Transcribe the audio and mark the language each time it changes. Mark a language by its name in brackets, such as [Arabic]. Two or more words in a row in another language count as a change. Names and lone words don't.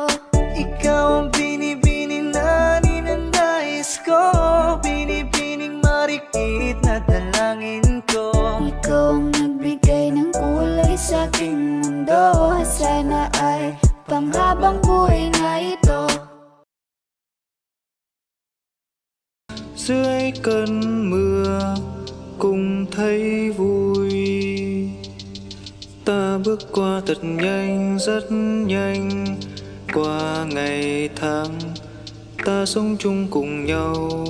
[Filipino] Ikaw ang binibining na ninanais ko, binibining marikit na dalangin ko. Ikaw ang nagbigay ng kulay sa aking mundo. Sana ay panghabang buhay na ito. [Vietnamese] Dưới cơn mưa cùng thấy vui, ta bước qua thật nhanh, rất nhanh. Qua ngày tháng ta sống chung cùng nhau.